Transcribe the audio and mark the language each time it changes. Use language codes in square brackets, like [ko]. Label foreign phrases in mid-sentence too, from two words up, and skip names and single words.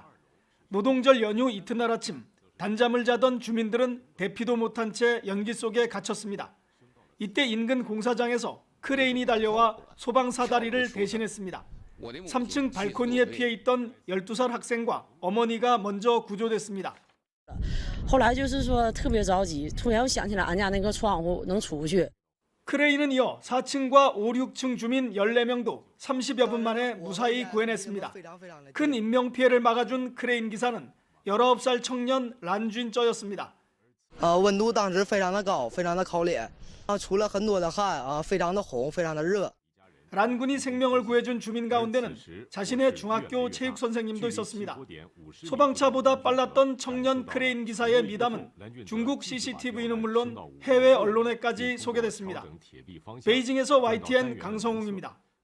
[ko] 노동절 연휴 이튿날 아침 단잠을 자던 주민들은 대피도 못한 채 연기 속에 갇혔습니다. 이때 인근 공사장에서 크레인이 달려와 소방 사다리를 대신했습니다. 3층 발코니에 피해 있던 12살 학생과 어머니가 먼저 구조됐습니다. [zh] 后来就是说特别着急，突然又想起来俺家那个窗户能出去。 [ko] 크레인은 이어 4층과 5, 6층 주민 14명도 30여 분 만에 무사히 구해냈습니다. 큰 인명피해를 막아준 크레인 기사는 19살 청년 란쥔쩌였습니다. [zh] 温度当时非常的高，非常的烤烈，出了很多的汗，非常的红，非常的热。 [ko] 란군이 생명을 구해준 주민 가운데는 자신의 중학교 체육 선생님도 있었습니다. 소방차보다 빨랐던 청년 크레인 기사의 미담은 중국 CCTV는 물론 해외 언론에까지 소개됐습니다. 베이징에서 YTN 강성웅입니다.